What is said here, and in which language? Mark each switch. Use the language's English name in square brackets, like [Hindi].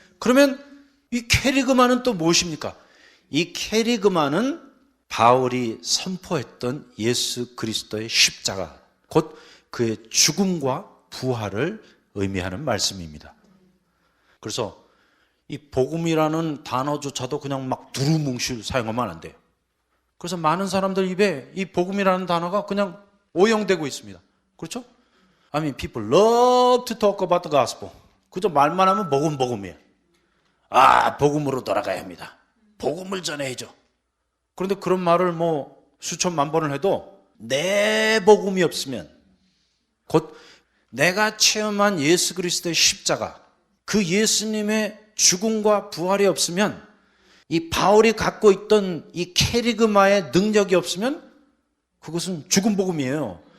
[Korean] 그러면 이 케리그마는 또 무엇입니까? 이 케리그마는 바울이 선포했던 예수 그리스도의 십자가, 곧 그의 죽음과 부활을 의미하는 말씀입니다. 그래서 이 복음이라는 단어조차도 그냥 막 두루뭉실 사용하면 안 돼요. 그래서 많은 사람들 입에 이 복음이라는 단어가 그냥 오용되고 있습니다. 그렇죠? [English] I mean, people love to talk about the gospel. [Korean] 그저 말만 하면 복음이에요. 아, 복음으로 돌아가야 합니다. 복음을 전해야죠. 그런데 그런 말을 뭐 수천만 번을 해도 내 복음이 없으면, 곧 내가 체험한 예수 그리스도의 십자가, 그 예수님의 죽음과 부활이 없으면, 이 바울이 갖고 있던 이 케리그마의 능력이 없으면 그것은 죽은 복음이에요.